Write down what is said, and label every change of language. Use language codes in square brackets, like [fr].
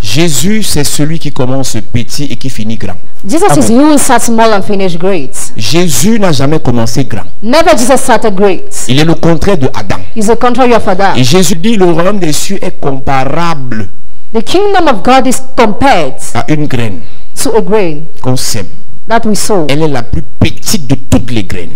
[fr] Jésus, c'est celui qui commence petit et qui finit grand. [en] Jesus is he who starts small and finish great. [fr] Jésus n'a jamais commencé grand. [en] Never Jesus started great. [fr] Il est le contraire de Adam. [en] He's the contrary of Adam. [fr] Et Jésus dit, le royaume des cieux est comparable [en] The kingdom of God is compared [fr] à une graine [en] to a grain [fr] qu'on sème. [en] that we sow. [fr] Elle est la plus petite de toutes les graines.